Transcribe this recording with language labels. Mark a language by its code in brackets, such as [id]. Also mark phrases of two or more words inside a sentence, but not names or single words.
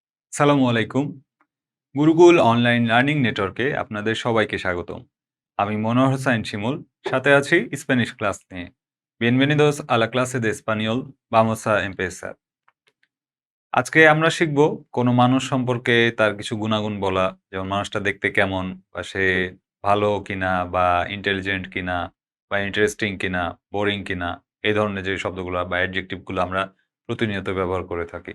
[ar] سلامو عليكم. [bn] গুরুকুল অনলাইন লার্নিং নেটওয়ার্কে আপনাদের সবাইকে স্বাগতম। আমি মনোয়ার হোসাইন শিমুল, সাথে আছি [en] Spanish class [bn] নিয়ে। [es] Bienvenidos a la clase de español. Vamos a empezar. [bn] আজকে আমরা শিখব কোনো মানুষ সম্পর্কে তার কিছু গুণাগুণ বলা, যেমন মানুষটা দেখতে কেমন, বা সে ভালো কিনা, বা ইন্টেলিজেন্ট কিনা, বা ইন্টারেস্টিং কিনা, বোরিং কিনা, এই ধরনের যে শব্দগুলো বা অ্যাডজেক্টিভগুলো আমরা প্রতিনিয়ত ব্যবহার করে থাকি।